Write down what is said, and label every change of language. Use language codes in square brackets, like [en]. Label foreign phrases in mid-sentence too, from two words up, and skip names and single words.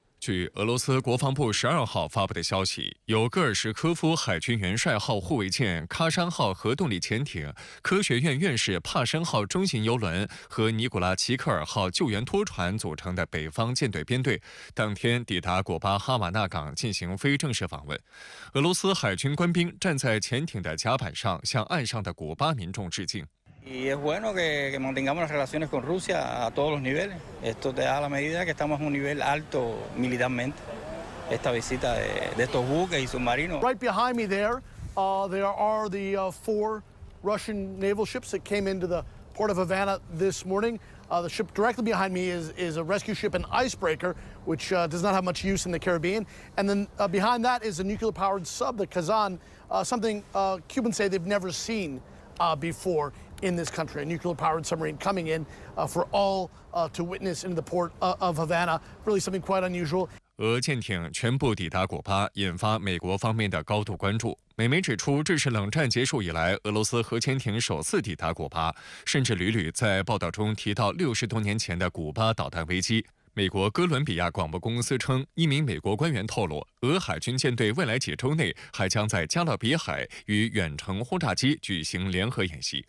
[zh] 据俄罗斯国防部12号发布的消息，有戈尔什科夫海军元帅号护卫舰、喀山号核动力潜艇、科学院院士帕申号中型油轮和尼古拉齐克尔号救援拖船组成的北方舰队编队，当天抵达古巴哈瓦那港进行非正式访问。俄罗斯海军官兵站在潜艇的甲板上，向岸上的古巴民众致敬。 [es] Y es bueno que mantengamos las relaciones con Rusia a todos los niveles. Esto te da la medida que estamos en un nivel alto militarmente. Esta visita de estos buques y submarinos. [en] Right behind me there are the 4 Russian naval ships that came into the port of Havana this morning. The ship directly behind me is a rescue ship, an icebreaker, which does not have much use in the Caribbean. And then behind that is a nuclear-powered sub, the Kazan, something Cubans say they've never seen before in this country, a nuclear-powered submarine coming in for all to witness into the port of Havana, really something quite unusual. [zh] 俄舰艇全部抵达古巴，引发美国方面的高度关注。美媒指出，这是冷战结束以来俄罗斯核潜艇首次抵达古巴，甚至屡屡在报道中提到60多年前的古巴导弹危机。美国哥伦比亚广播公司称，一名美国官员透露，俄海军舰队未来几周内还将在加勒比海与远程轰炸机举行联合演习。